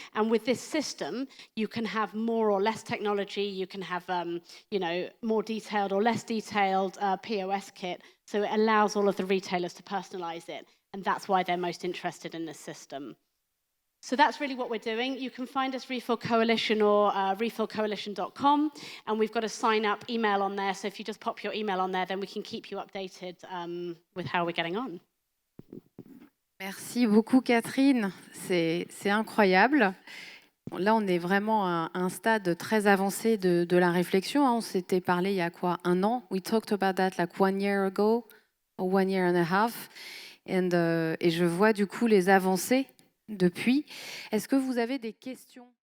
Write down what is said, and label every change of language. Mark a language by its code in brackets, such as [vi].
[en] And with this system, you can have more or less technology, you can have more detailed or less detailed POS kit, so it allows all of the retailers to personalize it, and that's why they're most interested in this system. So that's really what we're doing. You can find us Refill Coalition or refillcoalition.com, and we've got a sign-up email on there, so if you just pop your email on there, then we can keep you updated with how we're getting on. [fr] Merci beaucoup Catherine, c'est incroyable. Bon, là, on est vraiment à un stade très avancé de la réflexion, hein. On s'était parlé il y a quoi, un an? [en] We talked about that like 1 year ago, or 1 year and a half. [fr] Et je vois du coup les avancées depuis. Est-ce que vous avez des questions?